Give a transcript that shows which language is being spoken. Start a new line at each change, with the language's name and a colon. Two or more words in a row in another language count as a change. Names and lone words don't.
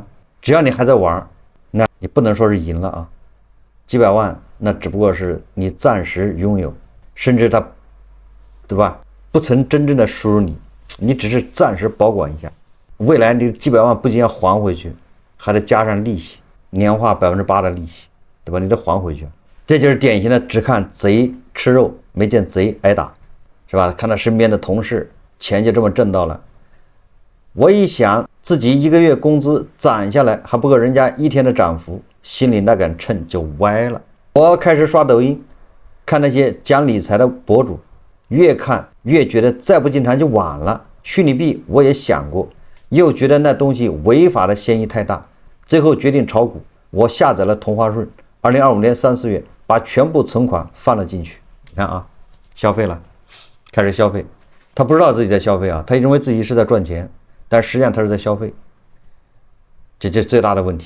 Chinese: 只要你還在玩，那你不能說是贏了啊，幾百萬那只不過是你暫時擁有，甚至它，對吧？不曾真正的輸入你只是暫時保管一下，未來你幾百萬不僅要還回去，還得加上利息，年化8%的利息，對吧？你得還回去。這就是典型的只看賊吃肉，沒見賊挨打，是吧？看他身邊的同事錢就這麼掙到了，我一想自己一個月工資攒下來還不夠人家一天的漲幅，心裡那杆秤就歪了。我開始刷抖音，看那些講理財的博主，越看越覺得再不進場就晚了。虛擬幣我也想過，又覺得那東西違法的嫌疑太大，最後決定炒股。我下載了同花順，2025年3、4月把全部存款放了進去。你看啊，消費了，開始消費。他不知道自己在消費啊，他認為自己是在賺錢，但實際上他是在消費，這就是最大的問題。